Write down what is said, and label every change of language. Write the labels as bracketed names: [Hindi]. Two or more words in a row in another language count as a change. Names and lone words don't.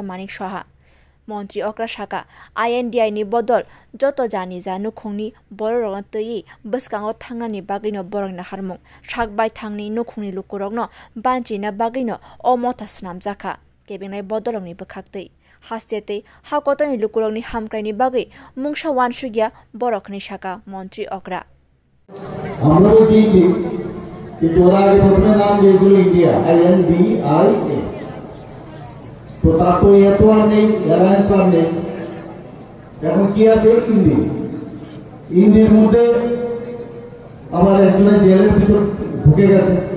[Kok Borok] Manik Shah Montri Okra Shaka INDI ni bodol joto jani janu khungni bororong tei baskango thangnani bagino borongna harmung shakbai thangni nukhungni lukurogno banchina bagino omota snamjaka kebinai bodolongni bokhaktei hastete hakotoni lukurogni hamkraini bagai mungsa wansugya borokni shaka Montri Okra [Bangla] আমরা বলছি যে তোরা আগে প্রথমে নাম দিয়েছিল ইন্ডিয়া INDIA তো তার তো এত আর নেই অ্যালায়েন্স আর নেই এখন কি আছে ইন্ডিয়ার মধ্যে আবার একজনের জেলের ভিতর ঢুকে গেছে